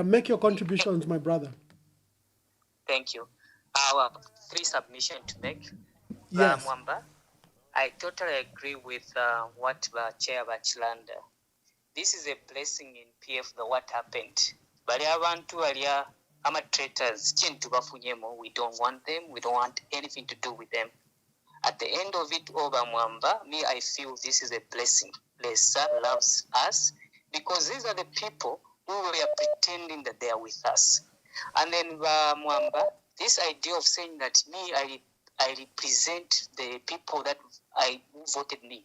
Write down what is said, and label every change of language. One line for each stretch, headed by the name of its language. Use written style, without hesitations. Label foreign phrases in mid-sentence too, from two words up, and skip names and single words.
English: Make your contributions, my brother. Thank you. Our 3 submissions to make. Yes. Mwamba, I totally agree with what Chair Bachilanda. This is a blessing in PF, what happened. But
Bemba: abantu alia ama traitors,
English: we don't want them. We don't want anything to do with them. At the end of it, Oba Mwamba, I feel this is a blessing. Lesa loves us because these are the people who were pretending that they are with us. And then Mwamba, this idea of saying that I represent the people that who voted me.